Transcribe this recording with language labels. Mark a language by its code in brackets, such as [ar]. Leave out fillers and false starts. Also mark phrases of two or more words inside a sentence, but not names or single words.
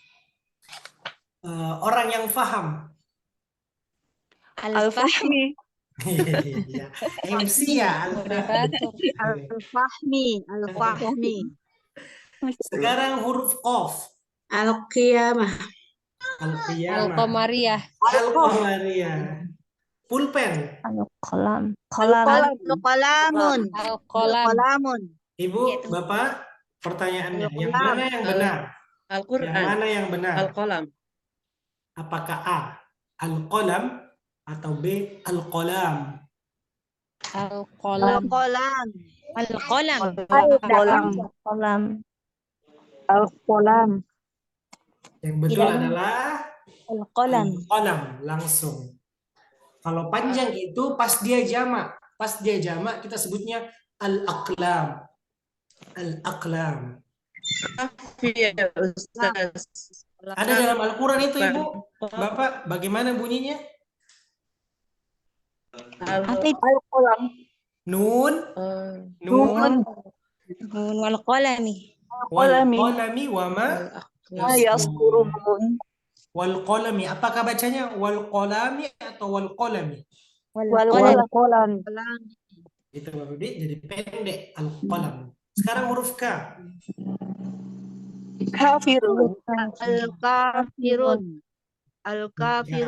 [id] Orang yang faham. Al-Fahmi. Iya. MC ya. Moderator. Al-Fahmi. Sekarang huruf Qaf. Al-Qiyamah. Al-Qiyamah. Al-Qamariyah. Al-Qamariyah. Pulpen. Al-Qalam. Al-Qalam. Al-Qalamun. Ibu, Bapak, pertanyaannya. Yang Al-Qalam. mana yang benar? Yang Al-Quran. mana yang benar? Al-Qalam. Apakah A, Al-Qalam atau B, Al-Qalam? Al-Qalam. Al-Qalam. Al-Qalam. Al-Qalam. Al-Qalam. Yang betul adalah Al-Qalam. Al-Qalam, langsung. Kalau panjang itu pas dia jamak. Pas dia jamak kita sebutnya Al-Aqlam. Al-Aqlam. Iya, Ustaz. Ada dalam Al-Quran itu, Ibu. Bapak, bagaimana bunyinya? Al-Qalam. Nun, [ar] ن والقلم. والقلم وما يسطرون. والقلم, [id] apakah bacanya [ar] والقلم [id] atau [ar] والقلم? والقلم. [id] Itu Bapak Dik, jadi pendek Al-Qalam. Sekarang huruf K. Kafirun. Al-Kafirun. Al-Kafirun.